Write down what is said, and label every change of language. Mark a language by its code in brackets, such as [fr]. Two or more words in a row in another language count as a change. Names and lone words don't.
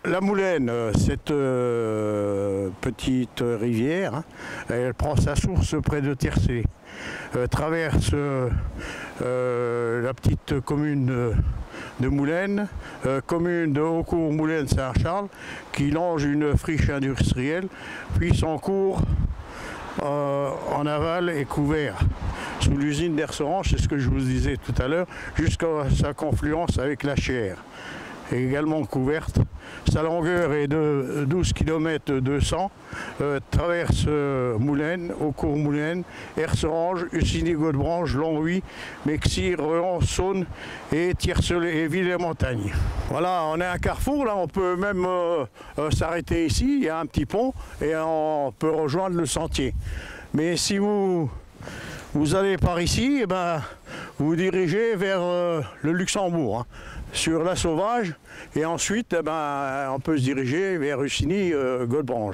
[fr] La Moulaine, cette petite rivière, hein, elle prend sa source près de Tiercé, traverse la petite commune de Moulaine, commune de Haucourt-Moulaine-Saint-Charles, qui longe une friche industrielle, puis son cours en aval est couvert sous l'usine d'Erserange, c'est ce que je vous disais tout à l'heure, jusqu'à sa confluence avec la Chière, est également couverte. Sa longueur est de 12 km 200, traverse Moulaine, Haucourt-Moulaine, Erserange, Ussigny-Godebranche, Longwy, Mexire, Rehan, Saône et Tiercelé et Ville-et-Montagne. Voilà, on est à un carrefour, là on peut même s'arrêter ici, il y a un petit pont et on peut rejoindre le sentier. Mais si vous allez par ici, eh ben, vous vous dirigez vers le Luxembourg, hein, sur la Sauvage, et ensuite eh ben, on peut se diriger vers Ussigny-Godebranche.